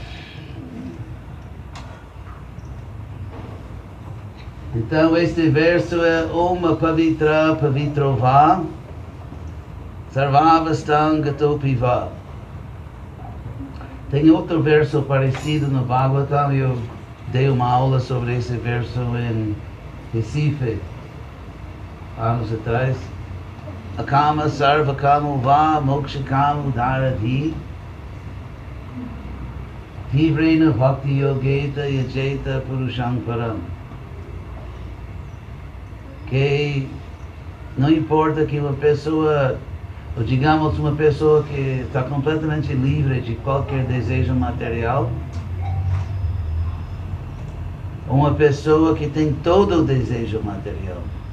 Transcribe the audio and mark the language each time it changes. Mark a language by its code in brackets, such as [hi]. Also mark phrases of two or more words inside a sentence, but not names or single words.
[pt] Então este verso é [sa] Om Pavitra Pavitrova Sarvavastam Gato Piva. [pt] Tem outro verso parecido no Bhagavatam. Eu dei uma aula sobre esse verso em Recife, anos atrás. [sa] Akama Sarva Kamo Va Moksha Kamo Dharadhi Tivrena Bhakti Yogeta Yajeta Purusham Param. [pt] Que não importa que uma pessoa, ou digamos uma pessoa que está completamente livre de qualquer desejo material, ou uma pessoa que tem todo o desejo material.